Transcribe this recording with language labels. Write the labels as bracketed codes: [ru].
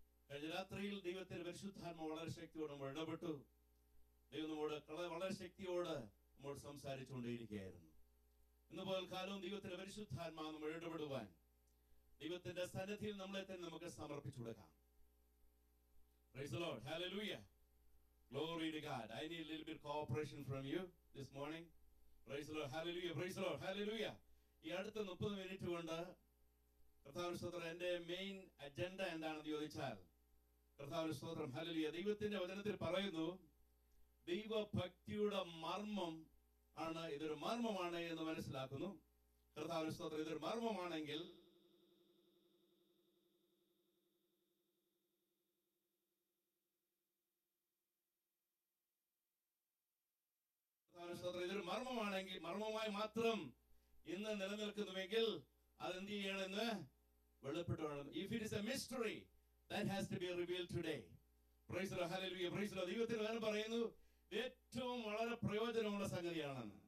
[ml] കഴിഞ്ഞ രാത്രിയിൽ ദൈവത്തിന്റെ പരിശുദ്ധാത്മ വളരെ ശക്തിയോട് നമ്മൾ ഇടപെട്ടു. ദൈവം നമ്മോട് വളരെ ശക്തിയോട് നമ്മോട് സംസാരിച്ചുകൊണ്ടേയിരിക്കുകയായിരുന്നു. ഇന്ന് പകൽക്കാലവും ദൈവത്തിന്റെ പരിശുദ്ധാത്മാ നമ്മൾ ഇടപെടുവാൻ ദൈവത്തിന്റെ സന്നിധിയിൽ നമ്മളെ തന്നെ നമുക്ക് സമർപ്പിച്ചു കൊടുക്കാം. [en] Praise the Lord. Hallelujah. Glory to God. I need a little bit cooperation from you this morning. Praise the Lord. Hallelujah. Praise the Lord. Hallelujah. [ml] ഈ അടുത്ത 30 മിനിറ്റ് കൊണ്ട് കർത്താവിന്റെ സ്തോത്രം എന്റെ മെയിൻ അജണ്ട എന്താണെന്ന് ചോദിച്ചാൽ കർത്താവിന്റെ സ്തോത്രം ഹല്ലേലൂയ ദൈവത്തിന്റെ വചനത്തിൽ പറയുന്നു ദൈവഭക്തിയുടെ മർമ്മം ആണ്. ഇതൊരു മർമ്മമാണ് എന്ന് മനസ്സിലാക്കുന്നു. കർത്താവിന്റെ സ്തോത്രം ഇതൊരു മർമ്മമാണെങ്കിൽ ഇതൊരു മർമ്മമാണെങ്കിൽ മർമ്മമായി മാത്രം ഇന്ന് നിലനിൽക്കുന്നുവെങ്കിൽ അതെന്ത് ചെയ്യണമെന്ന് വെളിപ്പെട്ടു വേണം. [en] If it is a mystery that has to be revealed today. Praise the Lord. Hallelujah. Praise the Lord. [ml] ദൈവത്തിന് വേണം പറയുന്നു ഏറ്റവും വളരെ പ്രയോജനമുള്ള സംഗതിയാണ്.